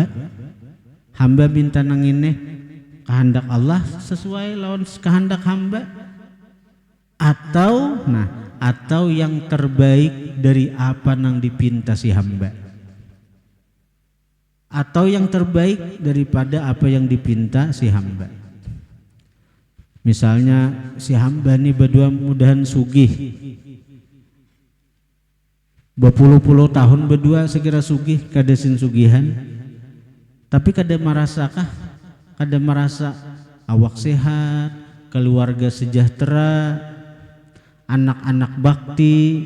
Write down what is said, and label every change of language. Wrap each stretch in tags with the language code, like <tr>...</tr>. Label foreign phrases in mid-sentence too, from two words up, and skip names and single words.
<bjn>Hamba minta nang ini kehendak Allah sesuai lawan kehendak hamba, atau yang terbaik dari apa nang dipinta si hamba, atau yang terbaik daripada apa yang dipinta si hamba. Misalnya si hamba ini berdua mudahan sugih, berpuluh-puluh tahun berdua sekira sugih, kada sin sugihan, tapi kada merasa awak sehat, keluarga sejahtera, anak-anak bakti.</bjn>